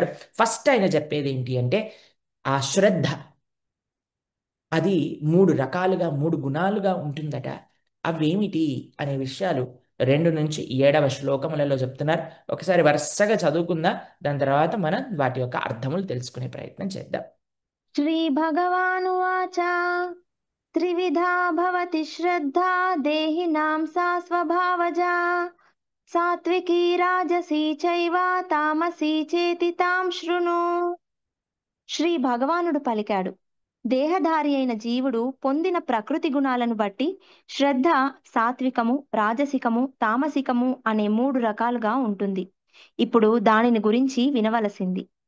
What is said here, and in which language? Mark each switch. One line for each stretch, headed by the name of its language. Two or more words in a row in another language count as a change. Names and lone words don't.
Telugu: ఫస్ట్ ఆయన చెప్పేది ఏంటి అంటే, ఆ శ్రద్ధ అది 3 రకాలుగా, 3 గుణాలుగా ఉంటుందట. అవేమిటి అనే విషయాలు 2 నుంచి 7వ శ్లోకములలో చెప్తున్నారు. ఒకసారి వరుసగా చదువుకుందాం, దాని తర్వాత మనం వాటి యొక్క అర్థములు తెలుసుకునే ప్రయత్నం చేద్దాం.
Sanskrit: श्रीभगवानुवाच त्रिविधा भवति श्रद्धा देहिनां सा स्वभावजा सात्विकी राजसी चैव तामसी చేతి తాం శృణు.
Telugu: శ్రీ భగవానుడు పలికాడు, దేహధారి అయిన జీవుడు పొందిన ప్రకృతి గుణాలను బట్టి శ్రద్ధ సాత్వికము, రాజసికము, తామసికము అనే 3 రకాలుగా ఉంటుంది. ఇప్పుడు దానిని గురించి వినవలసింది.